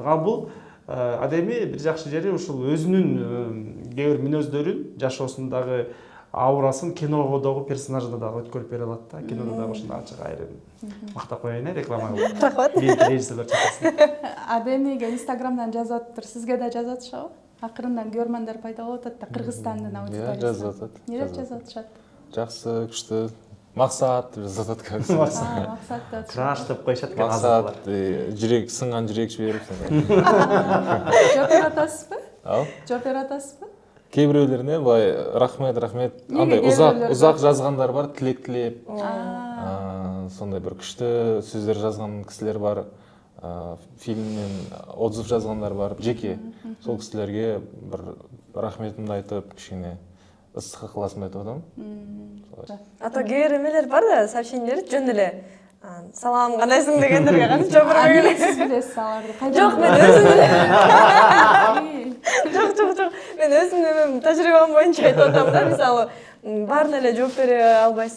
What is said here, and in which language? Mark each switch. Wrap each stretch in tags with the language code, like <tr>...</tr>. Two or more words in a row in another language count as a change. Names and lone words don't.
<ky>А бул Адеми бир жакшы жери ушул өзүнүн кээ бир мүнөздөрүн, жашоосундагы аурасын кинодогу персонажда дагы өткөрүп бере алат да. Кинодо дагы ушундай ачык айрым мактап коеюн, реклама кылып. Рахмат. Режиссерлер чакырсын. Адемиге Инстаграмдан жазып атыптыр, сизге да жазып атышабы? Акырындан көрмандар пайда болуп атат да, Кыргызстандын аудиториясы. Жазып атат. Эмне деп жазып атышат?</ky> <kk>Жақсы, күшті. Мақсат деп жазат кажется. Мақсат да.</kk> <ky>Краш деп коюшат экен</ky> <kk>Мақсат, жүрек сынған жүрек жиберип.</kk> <ky>Жооп берип атасызбы? Ал? Жооп берип атасызбы?</ky> <kk>Кейбіреулеріне былай рахмет. Андай ұзақ жазғандар бар, тілек тілеп. Сондай бір күшті сөздер жазған кісілер бар. Фильмнен отзыв жазғандар бар, жеке. Сол кісілерге бір рахметімді айтып, кішкене ыстық ықыласымды айтып атам.</kk> <ky>А то кээ бир эмелер бар да, сообщениелер жөн эле салам, кандайсың дегендерге кантип жооп бербей эле. Сиз билесиз аларды? Жок, мен өзүм. Жок. Мен өзүмдүн тажрыйбам боюнча айтып атам да, мисалы, баарына эле жооп бере албайсың.</ky>